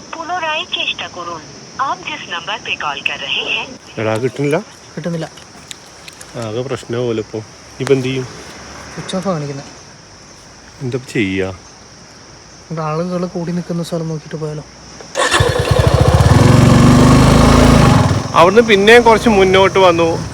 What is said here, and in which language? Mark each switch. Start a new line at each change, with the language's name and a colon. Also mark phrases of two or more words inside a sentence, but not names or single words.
Hindi: पुनराय चेष्टा करून आप जिस नंबर पे कॉल कर रहे हैं
Malayalam: എടാ കിട്ടുന്നില്ല. ആകെ പ്രശ്നമാവുമല്ലോ ഇപ്പോൾ. ഇപ്പം എന്ത് ചെയ്യും? സ്വിച്ച് ഓഫ് കാണിക്കുന്നത്. എന്താ ചെയ്യാ? ആളുകൾ കൂടി നിൽക്കുന്ന സ്ഥലം നോക്കിയിട്ട് പോയാലോ? അവിടുന്ന് പിന്നെയും കുറച്ച് മുന്നോട്ട് വന്നു.